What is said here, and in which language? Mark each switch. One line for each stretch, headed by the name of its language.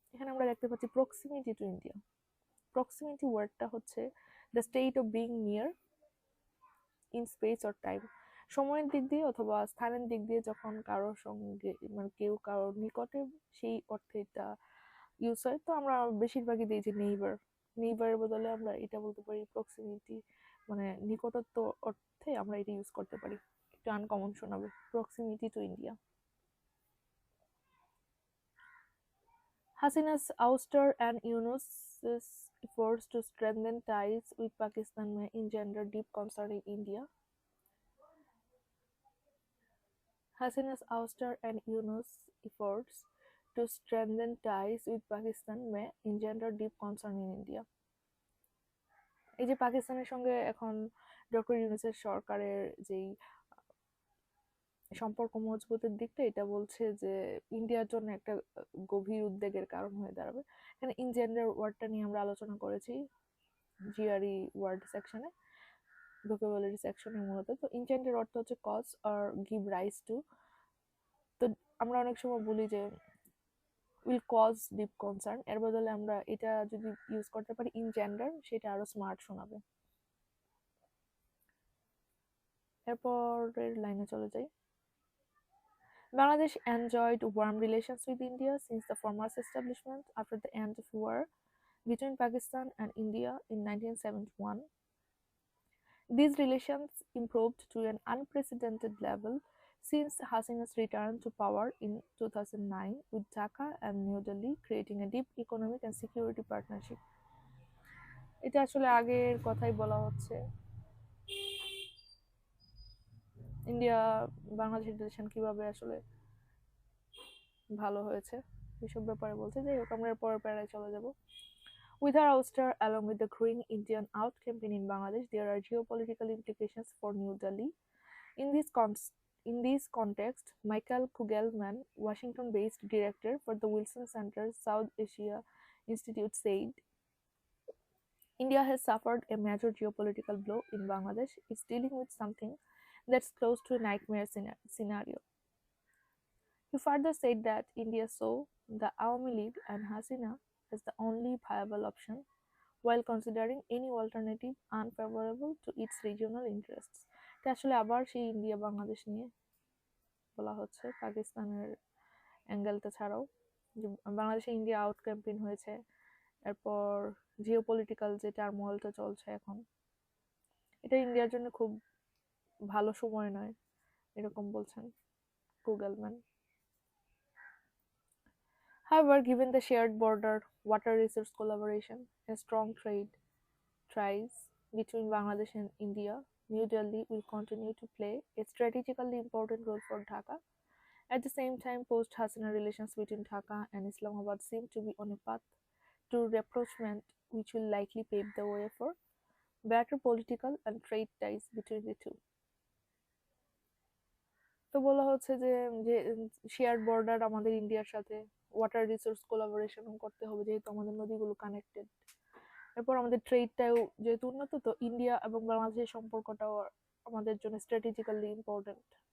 Bangla: এখানে আমরা দেখতে পাচ্ছি প্রক্সিমিটি টু ইন্ডিয়া। প্রক্সিমিটি ওয়ার্ডটা হচ্ছে
English: the state of being near in space or time,
Bangla: সময়ের দিক দিয়ে অথবা স্থানের দিক দিয়ে যখন কারোর সঙ্গে মানে কেউ কারোর নিকটে, সেই অর্থে এটা ইউজ হয়। তো আমরা বেশিরভাগই দিই যে নেইবারের বদলে আমরা এটা বলতে পারি প্রক্সিমিটি, মানে নিকটত্ব অর্থে আমরা এটা ইউজ করতে পারি। একটু আনকমন শোনাবে, proximity to India.
English: Hasina's ouster and Yunus's efforts to strengthen ties with Pakistan may engender deep concern in India. Hasina's ouster and Yunus's efforts to strengthen ties with Pakistan may engender deep concern in India.
Bangla: এই যে পাকিস্তানের সঙ্গে এখন doctor ইউনূসের সরকারের যেই সম্পর্ক মজবুতের দিকটা, এটা বলছে যে ইন্ডিয়ার জন্য একটা গভীর উদ্বেগের কারণ হয়ে দাঁড়াবে। এখানে ইনজেন্ডার ওয়ার্ডটা নিয়ে আমরা আলোচনা করেছি জিআরই ওয়ার্ড সেকশনে, ভোকাবুলারি সেকশনে মূলত। তো ইনজেন্ডার অর্থ হচ্ছে
English: Cause or give rise to.
Bangla: তো আমরা অনেক সময় বলি যে
English: will cause deep concern,
Bangla: এর বদলে আমরা এটা যদি ইউজ করতে পারি ইনজেন্ডার, সেটা আরো স্মার্ট শোনাবে। এরপরের লাইনে চলে যাই।
English: Bangladesh enjoyed warm relations with India since the former's establishment after the end of war between Pakistan and India in 1971. These relations improved to an unprecedented level since Hasina's return to power in 2009, with Dhaka and New Delhi creating a deep economic and security partnership.
Bangla: এটা আসলে আগের কথাই বলা হচ্ছে, India বাংলাদেশের relation কিভাবে আসলে ভালো হয়েছে এসব ব্যাপারে বলছে। যাই হোক, আমরা পরের প্যারায় চলে যাব।
English: With her ouster, along with the growing Indian out campaign in Bangladesh, there are geopolitical implications for New Delhi. In this context, Michael Kugelman, Washington-based director for the Wilson Center South Asia Institute, said, India has suffered a major geopolitical blow in Bangladesh. It's dealing with something that's close to a nightmare scenario. He further said that India saw the Awami League and Hasina as the only viable option while considering any alternative unfavorable to its regional interests.
Bangla: এটা আসলে আবার সেই India Bangladesh নিয়ে বলা হচ্ছে, পাকিস্তানের অ্যাঙ্গেলটা ছাড়াও যে বাংলাদেশে ইন্ডিয়া আউট ক্যাম্পেইন হয়েছে, এরপর জিও পলিটিক্যাল যে টার্মোয়েলটা চলছে এখন, এটা ইন্ডিয়ার জন্য খুব ভালো সময় নয় এরকম বলছেন গুগলম্যান।
English: However, given the shared border, water resource collaboration, and strong trade ties between Bangladesh and India, New Delhi will continue to play a strategically important role for Dhaka. At the same time, post-Hasina relations between Dhaka and Islamabad seem to be on a path to rapprochement, which will likely pave the way for better political and trade ties between the two.
Bangla: তো বলা হচ্ছে যে যে share border আমাদের ইন্ডিয়ার সাথে, water resource collaboration করতে হবে যেহেতু আমাদের নদীগুলো কানেক্টেড, এরপর আমাদের ট্রেডটাও যেহেতু উন্নত, তো ইন্ডিয়া এবং বাংলাদেশের সম্পর্কটাও আমাদের জন্য স্ট্র্যাটেজিক্যালি ইম্পর্টেন্ট।